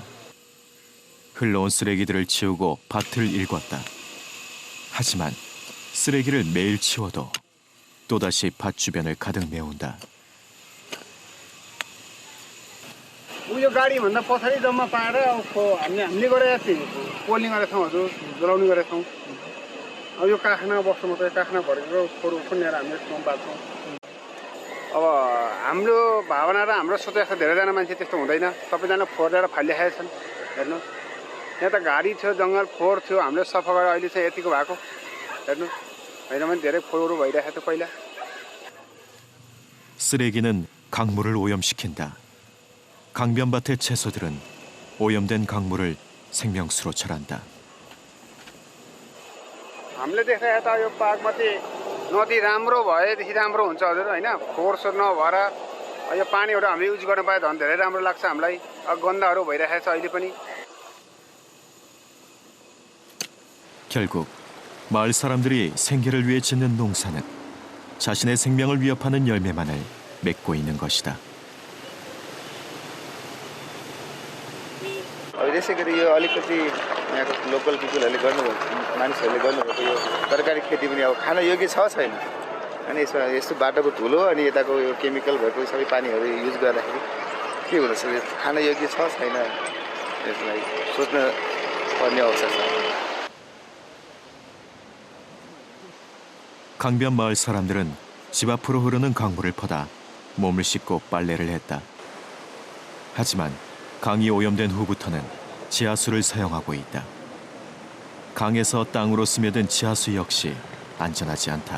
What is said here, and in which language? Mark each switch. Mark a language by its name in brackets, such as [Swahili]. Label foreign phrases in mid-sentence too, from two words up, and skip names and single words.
[Korean] 흘러온 쓰레기들을 치우고 밭을 일궜다. 하지만 쓰레기를 매일 치워도 또다시 밭 주변을 가득 메운다. [Nepali] यो गाडीभन्दा पछाडि जम्मा पाएर हामीले गरेका थियौँ पोल्ने गरेका छौँ हजुर जलाउने गरेका छौँ अब यो कारखाना बस्नु मात्रै कारखाना भरेको फोहोर खन्याएर हामीले ठाउँ बाँच्छौँ अब हाम्रो भावना र हाम्रो सोच जस्तो धेरैजना मान्छे त्यस्तो हुँदैन सबैजना फोहोर ल्याएर फालिराखेका छन् हेर्नु यहाँ त घारी थियो जङ्गल फोहोर थियो हामीले सफा गरेर अहिले चाहिँ यतिको भएको हेर्नु होइन भने धेरै फोहोरहरू भइरहेको थियो पहिला [Korean] 쓰레기는 강물을 오염시킨다. 강변밭의 채소들은 오염된 강물을 생명수로 절한다. [Nepali] हामीले देखाए त यो बागमती नदी राम्रो भएदेखि राम्रो हुन्छ हजुर होइन फोहोर सोहोर नभएर यो पानीहरू हामीले युज गर्न पाए झन् धेरै राम्रो लाग्छ हामीलाई गन्दाहरू भइरहेको छ अहिले पनि [Korean] 결국 마을 사람들이 생계를 위해 짓는 농사는 자신의 생명을 위협하는 열매만을 맺고 있는 것이다. [Nepali] त्यसै गरी यो अलिकति यहाँको [English] local people [Nepali] गर्नुभएको मानिसहरूले गर्नुभएको यो तरकारी खेती पनि अब खान योग्य छ छैन अनि यसमा यस्तो बाटोको धुलो अनि यताको यो केमिकल भएको सबै पानीहरू युज गर्दाखेरि के हुँदछ खान योग्य छ छैन यसलाई सोच्न पर्ने अवसर छ. [Korean] 강변 마을 사람들은 집 앞으로 흐르는 강물을 퍼다 몸을 씻고 빨래를 했다. 하지만 강이 오염된 후부터는 지하수를 사용하고 있다. 강에서 땅으로 스며든 지하수 역시 안전하지 않다.